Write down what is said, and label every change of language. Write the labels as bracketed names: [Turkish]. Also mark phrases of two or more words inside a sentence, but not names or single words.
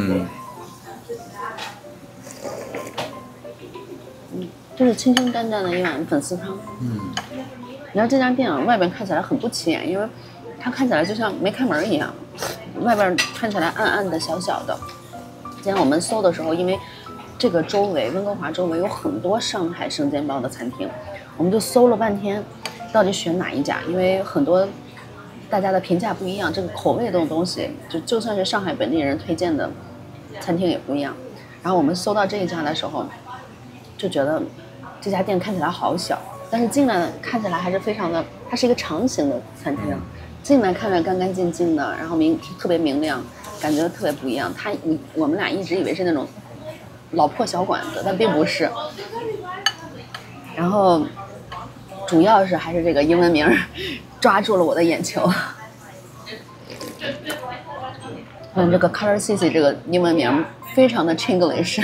[Chinese] 就是清清淡淡的一碗粉丝汤。你知道这家店啊，外边看起来很不起眼，因为它看起来就像没开门一样，外边看起来暗暗的、小小的。今天我们搜的时候，因為這個周圍溫哥華周圍有很多上海生煎包的餐廳，我們就搜了半天，到底選哪一家？因為很多大家的評價不一樣，這個口味這種東西，就算是上海本地人推薦的餐廳也不一樣。然後我們搜到這一家的時候，就覺得這家店看起來好小。但是進來看起來還是非常的，它是一個長形的餐廳，進來看着乾乾淨淨的，然後特別明亮，感覺特別不一樣。我們倆一直以為是那種老破小館子，但並不是。然後主要是還是這個英文名抓住了我的眼球。這個 Color CC 這個英文名非常的 Chinglish。